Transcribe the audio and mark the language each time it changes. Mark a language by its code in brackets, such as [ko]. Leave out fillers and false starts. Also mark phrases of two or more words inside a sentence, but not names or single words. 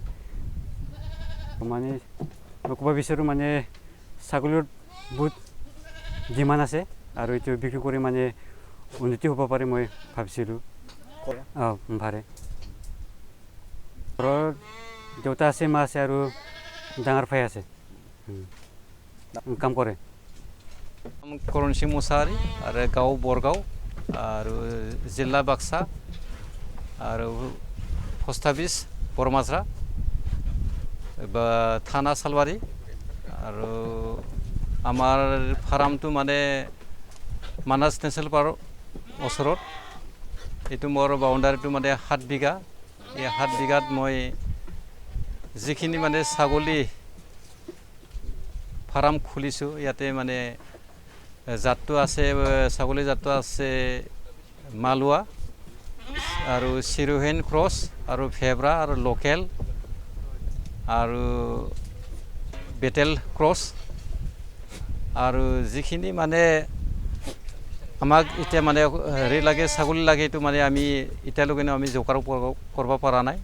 [as] মানে মই ক'ব বিচাৰোঁ মানে ছাগলৰ বহুত ডিমাণ্ড আছে আৰু এইটো বিক্ৰী কৰি মানে উন্নতি হ'ব পাৰে মই ভাবিছিলোঁ। ভাৰে ঘৰত দেউতা আছে, মা আছে আৰু ডাঙৰ ভাই আছে, কাম কৰে। [brx] करणसिं मोसाहारि आरो गाव बरगाव आरो जिल्ला बाक्सा आरो [en] post office [brx] बरमाज्रा एबा थाना सालबारि आरो आमार फार्मটো মানে मानास नेशनेल पार्क ओसरत। [as] এইটো মোৰ বাউণ্ডাৰীটো মানে 7 বিঘা। এই 7 বিঘাত মই যিখিনি মানে ছাগলী ফাৰ্ম খুলিছোঁ, ইয়াতে মানে জাতটো আছে, ছাগলী জাতটো আছে মালৱা আৰু চিৰোহেন ক্ৰছ আৰু ফেব্ৰা আৰু লোকেল আৰু বেটেল ক্ৰছ আৰু যিখিনি মানে আমাক এতিয়া মানে হেৰি লাগে, ছাগলী লাগে, এইটো মানে আমি এতিয়ালৈকে আমি যোগাৰ কৰিব পৰা নাই।